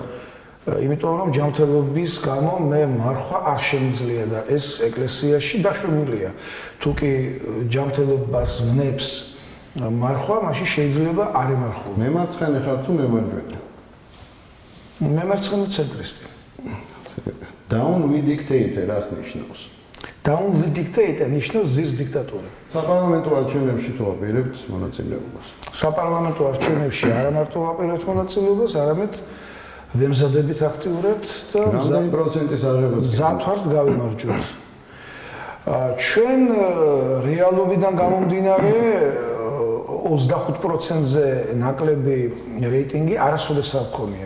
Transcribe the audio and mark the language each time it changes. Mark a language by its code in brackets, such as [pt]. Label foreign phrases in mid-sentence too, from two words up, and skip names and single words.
[ka] იმიტომ რომ ჯანმრთელობის გამო მე მარხვა არ შემიძლია და ეს ეკლესიაში დაშვებულია. თუ კი ჯანმრთელობას ვნებს მარხვა, მაშინ შეიძლება არ ემარხულო. მემარცხენე ხარ თუ მემარჯვენე? მემარცხენე ცენტრისტი. [en] Down we dictate [ka] რას ნიშნავს? [en] Down we dictate [ka] ნიშნავს ზირს დიქტატურა. საპარლამენტო არჩევნებში თუ აპირებთ მონაწილეობას? საპარლამენტო არჩევნებში არა მარტო ვაპირებთ მონაწილეობას, არამედ ვემზადებით აქტიურად და რამდენი პროცენტის აღებას მზად ვართ გავიმარჯვოთ. ჩვენ რეალობიდან გამომდინარე 25%-ზე ნაკლები რეიტინგი არასოდეს არ გქონია.